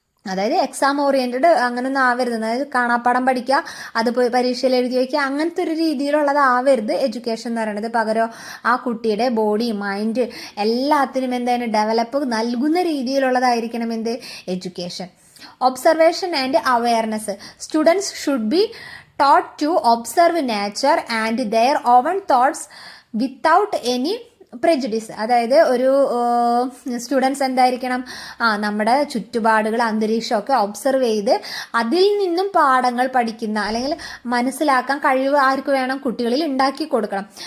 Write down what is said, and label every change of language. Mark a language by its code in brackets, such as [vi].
[ml] അതായത് exam oriented അങ്ങനൊന്നും ആവരുത്. അതായത് കാണാപ്പാടം പഠിക്കുക, അത് പോയി പരീക്ഷയിൽ എഴുതി വയ്ക്കുക, അങ്ങനത്തെ ഒരു രീതിയിലുള്ളതാവരുത് എഡ്യൂക്കേഷൻ എന്ന് പറയുന്നത്. പകരം ആ കുട്ടിയുടെ ബോഡി മൈൻഡ് എല്ലാത്തിനും എന്താണ് ഡെവലപ്പ് നൽകുന്ന രീതിയിലുള്ളതായിരിക്കണം എന്ത് education. Observation and awareness. [en] Students should be taught to observe nature and their own thoughts without any prejudice. [ml] അതായത് ഒരു സ്റ്റുഡൻസ് എന്തായിരിക്കണം, നമ്മുടെ ചുറ്റുപാടുകൾ അന്തരീക്ഷമൊക്കെ ഒബ്സർവ് ചെയ്ത് അതിൽ നിന്നും പാഠങ്ങൾ പഠിക്കുന്ന അല്ലെങ്കിൽ മനസ്സിലാക്കാൻ കഴിവ് ആർക്ക് വേണം, കുട്ടികളിൽ ഉണ്ടാക്കി കൊടുക്കണം.